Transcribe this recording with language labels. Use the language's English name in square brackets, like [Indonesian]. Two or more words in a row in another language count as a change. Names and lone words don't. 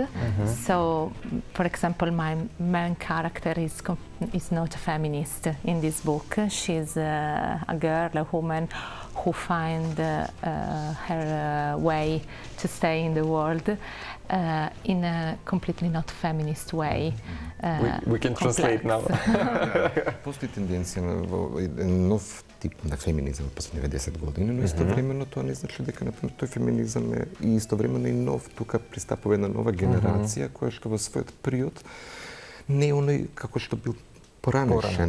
[English] So, for example, my main character is not a feminist in this book. She's a girl, a woman who finds her way to stay in the world in a completely not feminist way. We can translate now. [Macedonian] Постои тенденција на нов тип на феминизам во последните 10 години, но истовремено тоа не значи дека например тој феминизам е и истовремено и нов, тука пристапува една нова генерација која што во својот период не е оној како што бил поранешен.